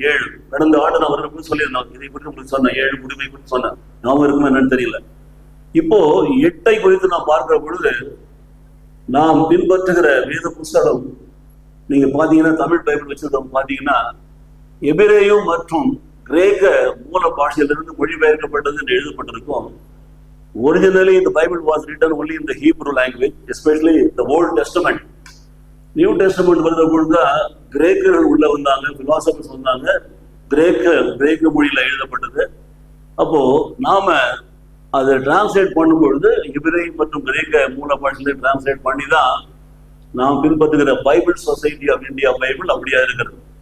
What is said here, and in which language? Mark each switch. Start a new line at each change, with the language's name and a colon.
Tamil: 7 கடந்த ஆண்டு நான் வரப்போ சொல்லியிருந்தோம். இதை பற்றி உங்களுக்கு சொன்னேன், 7 முழுமை குறித்து சொன்னேன். ஞாபகம் இருக்குமா என்னன்னு தெரியல. இப்போ 8 குறித்து நான் பார்க்கிற பொழுது நாம் பின்பற்றுகிற வேத புஸ்தகம் நீங்க பாத்தீங்கன்னா, தமிழ் பைபிள் வச்சிருக்கவங்க பாத்தீங்கன்னா எபிரேயம் மற்றும் கிரேக்க மூல பாஷையிலிருந்து மொழிபெயர்க்கப்பட்டது என்று எழுதப்பட்டிருக்கும்.
English: Originally, the Bible was written only in the Hebrew language, especially the Old Testament.
Tamil: New Testament வருகிற பொழுதுதான் கிரேக்கர்கள் உள்ள வந்தாங்க, பிலாசபர்ஸ் வந்தாங்க. கிரேக்க மொழியில எழுதப்பட்டது. அப்போ நாம அதை டிரான்ஸ்லேட் பண்ணும் பொழுது எபிரேயம் மற்றும் கிரேக்க மூல பாஷையில டிரான்ஸ்லேட் பண்ணி தான் நாம் பின்பற்றுகிற Bible society of India Bible அப்படியா இருக்கிறது.